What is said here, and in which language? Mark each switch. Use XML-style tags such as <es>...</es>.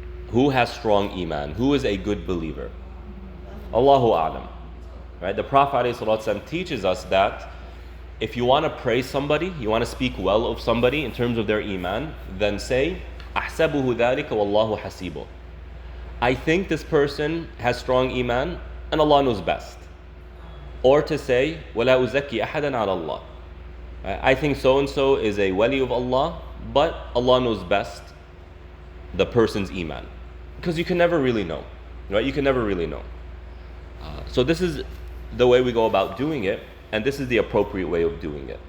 <en>Who has strong iman? Who is a good believer? Allahu A'lam. Right? The Prophet ﷺ teaches us that if you want to praise somebody, you want to speak well of somebody in terms of their iman, then say,</en> <ar>أحسبه ذلك والله حسيبه.</ar> <en>I think this person has strong iman and Allah knows best. Or to say,</en> <ar>ولا أزكي أحدا على الله.</ar> <en>I think so and so is a wali of Allah, but Allah knows best the person's iman. Because you can never really know. Right? You can never really know. So this is the way we go about doing it, and this is the appropriate way of doing it.</en>